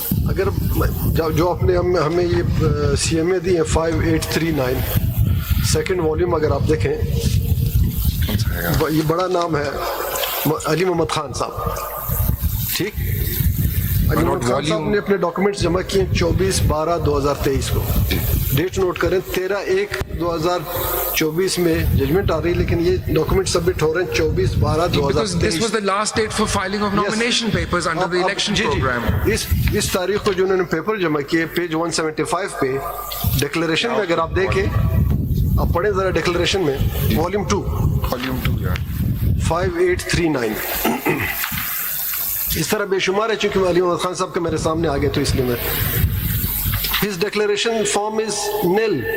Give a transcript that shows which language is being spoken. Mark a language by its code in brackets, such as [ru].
[hi] अगर जो आपने हमें ये CMA दी है 5839 सेकंड वॉल्यूम, अगर आप देखें ये बड़ा नाम है अली मोहम्मद खान साहब. ठीक, अली मोहम्मद खान साहब ने अपने डॉक्यूमेंट्स जमा किए 24/12/2023 को. डेट नोट करें 13/1/2024 में जजमेंट आ रही है, लेकिन ये डॉक्यूमेंट सबमिट हो रहे हैं 24/12/2023. [en] Because this was the last date for filing of nomination papers under the election program. [hi] इस तारीख को जो उन्होंने पेपर जमा किए पेज 175 पे डिक्लेरेशन में अगर आप देखें, आप पढ़ें जरा डिक्लेरेशन में वॉल्यूम 2 [en] Volume 2, yeah. 5839. [hi] इस तरह बेशुमार है, चूंकि अली मोहम्मद खान साहब के मेरे सामने आ गए तो इसलिए मैं [en] His declaration form is nil.